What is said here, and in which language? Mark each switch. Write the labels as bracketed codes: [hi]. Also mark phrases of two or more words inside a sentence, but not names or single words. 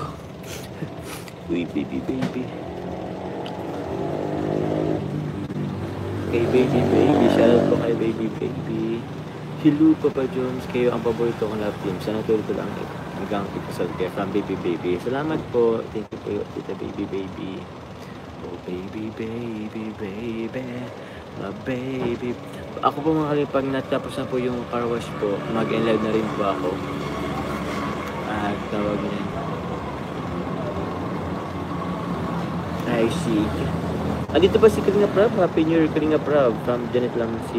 [tl] Uy, baby. Kay baby, shoutout po kay baby. Hello, Papa Jones, kayo ang paborito kong [en] love team. [tl] Sana tuloy ko lang hanggang ikasal kayo [en] from baby. [tl] Salamat po. [en] Thank you [tl] po, Tita baby. Oh, baby. [en] My baby. [tl] Ako po mga kalingap, pag natapos na po yung [en] car wash [tl] po, mag-enlive na rin po ako. At tawag niya. [en] I see. [tl] Andito ba si Kalinga Prab? [en] Happy New Year, [tl] Kalinga Prab, from Janet Lamsin.